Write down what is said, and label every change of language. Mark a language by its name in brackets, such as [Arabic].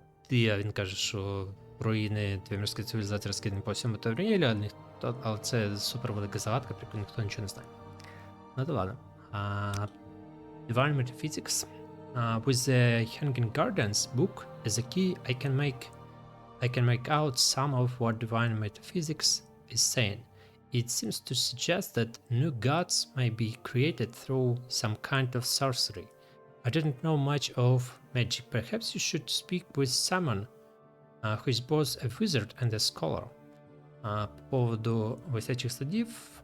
[Ukrainian] Він каже, що руїни двемірської цивілізації розкидані по всьому Тамріелі, але це супер велика загадка, про яку ніхто нічого не знає. Ну то ладно. Divine Metaphysics. [English] With the Hanging Gardens book as a key, I can make out some of what Divine Metaphysics is saying. It seems to suggest that new gods may be created through some kind of sorcery. I didn't know much of magic. Perhaps you should speak with someone who is both a wizard and a scholar. [Ukrainian] По поводу висячих садів.